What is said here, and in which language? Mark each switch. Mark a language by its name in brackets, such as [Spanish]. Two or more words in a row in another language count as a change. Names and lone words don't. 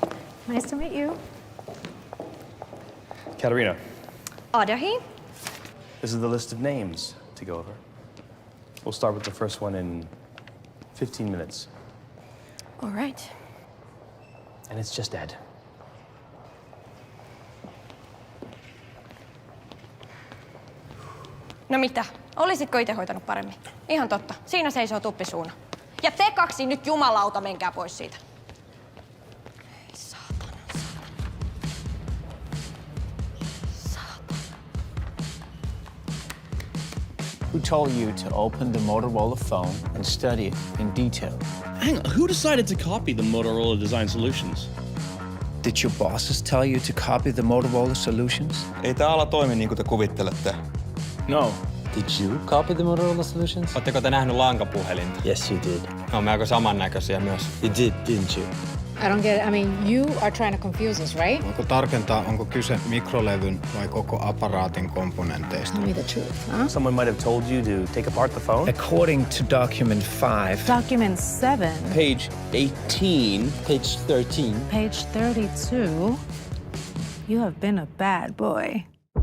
[English] Nice to meet you. Katarina, Adahi? this is the list of names to go over. We'll start with the first one in 15 minutes. All right. And it's just Ed. [Finnish] No mitä? Olisitko itse hoitanut paremmin? Ihan totta. Siinä seisoo tuppisuuna. Ja te kaksi nyt jumalauta, menkää pois siitä. [English] Who told you to open the Motorola phone and study it in detail? Hang on, who decided to copy the Motorola design solutions? Did your bosses tell you to copy the Motorola solutions? [Finnish] Ei tää ala toimi niin kuin te kuvittelette. [English] No. Did you copy the Motorola solutions? [Finnish] Ootteko te nähnyt lankapuhelinta? [English] Yes, you did. [Finnish] Ne on melko samannäköisiä myös. [English] You did, didn't you? I don't get it. I mean, you are trying to confuse us, right? [Finnish] Voiko tarkentaa, onko kyse mikrolevyn vai koko apparaatin komponenteista? [English] Tell me the truth, huh? Someone might have told you to take apart the phone? According to document 5. Document 7. Page 18. Page 13. Page 32. You have been a bad boy.